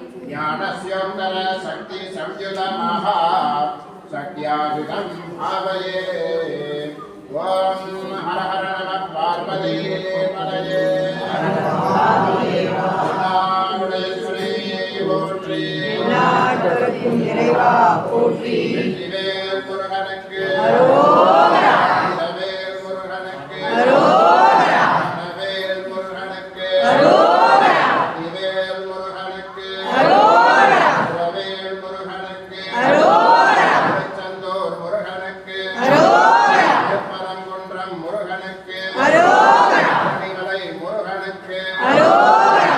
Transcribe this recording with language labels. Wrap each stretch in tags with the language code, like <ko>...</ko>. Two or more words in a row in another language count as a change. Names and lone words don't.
<sa>ज्ञानस्योत्तर शक्ति संयुत महा शक्त्यायुधं भावये ओम हर हर नमः पार्वती पतये</sa> <ta>போற்றி நாடொருக்கும் இறைவா போற்றி வெற்றிவேல் முருகனுக்கு அரோகரா வேல் முருகனுக்கு அரோகரா வேல் முருகனுக்கு அரோகரா வேல் முருகனுக்கு அரோகரா வேல் முருகனுக்கு அரோகரா சந்தோர் முருகனுக்கு அரோகரா பரங்குன்றம் முருகனுக்கு அரோகரா மணிமலை முருகனுக்கு அரோகரா</ta>